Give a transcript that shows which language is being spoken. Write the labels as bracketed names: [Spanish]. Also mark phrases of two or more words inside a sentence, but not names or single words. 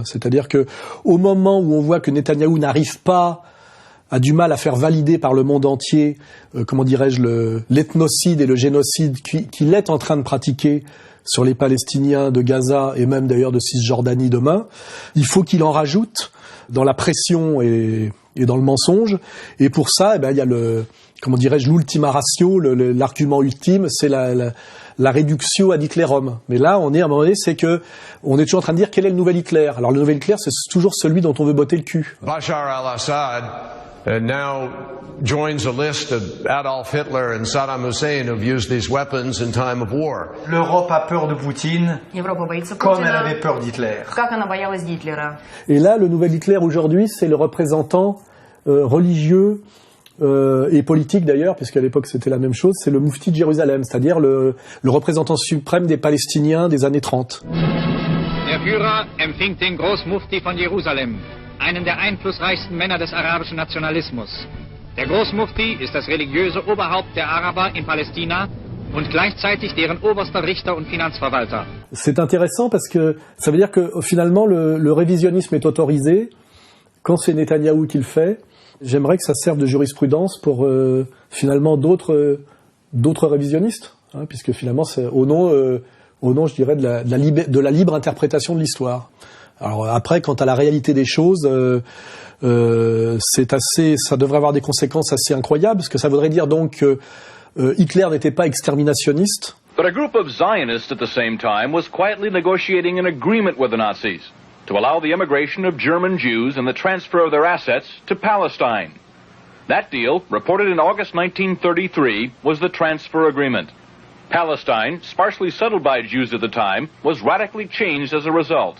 [French] C'est-à-dire que au moment où on voit que Netanyahou n'arrive pas, a du mal à faire valider par le monde entier, comment dirais-je, l'ethnocide et le génocide qu'il est en train de pratiquer sur les Palestiniens de Gaza et même d'ailleurs de Cisjordanie demain, il faut qu'il en rajoute dans la pression et dans le mensonge. Et pour ça, il y a l' [Latin] ultima ratio, [French] l'argument ultime, c'est la réduction [Latin] ad Hitlerum. [French] Mais là, on est à un moment donné, on est toujours en train de dire quel est le nouvel Hitler. Alors le nouvel Hitler, c'est toujours celui dont on veut botter le cul. [English] Bashar al-Assad now joins a list of Adolf Hitler and Saddam Hussein who've used these weapons in time of war. [French] L'Europe a peur de Poutine, comme elle avait peur d'Hitler. Et là, le nouvel Hitler aujourd'hui, c'est le représentant religieux et politique d'ailleurs, puisqu'à l'époque c'était la même chose, c'est le moufti de Jérusalem, c'est-à-dire le représentant suprême des Palestiniens des années 30. [German] Der Führer empfing den Großmufti von Jerusalem, einen der einflussreichsten Männer des arabischen Nationalismus. Der Großmufti ist das religiöse Oberhaupt der Araber in Palästina und gleichzeitig deren oberster Richter und Finanzverwalter. [French] C'est intéressant parce que ça veut dire que finalement le révisionnisme est autorisé quand c'est Netanyahou qui le fait. J'aimerais que ça serve de jurisprudence pour finalement d'autres révisionnistes, hein, puisque finalement c'est au nom, je dirais, de la libre interprétation de l'histoire. Alors après, quant à la réalité des choses, ça devrait avoir des conséquences assez incroyables, parce que ça voudrait dire donc que Hitler n'était pas exterminationniste. [English] But a group of Zionists at the same time was quietly negotiating an agreement with the Nazis to allow the immigration of German Jews and the transfer of their assets to Palestine. That deal, reported in August 1933, was the transfer agreement. Palestine, sparsely settled by Jews at the time, was radically changed as a result.